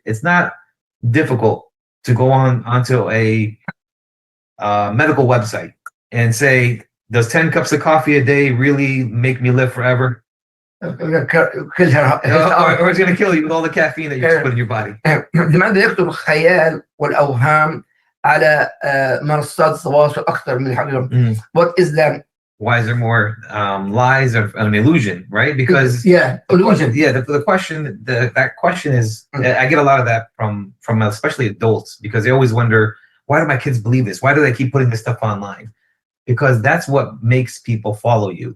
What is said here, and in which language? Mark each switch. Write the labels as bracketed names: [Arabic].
[English] It's not difficult to go onto a medical website and say, does 10 cups of coffee a day really make me live forever? Kill her. Or it's going to kill you with all the caffeine that you just put in your body. [Arabic] لماذا يكتب الخيال والأوهام على منصات التواصل أكثر من الحقيقة؟ What is that? [English] Why is there more lies of an illusion, right? Because illusion. The question is, I get a lot of that from especially adults, because they always wonder, why do my kids believe this? Why do they keep putting this stuff online? Because that's what makes people follow you.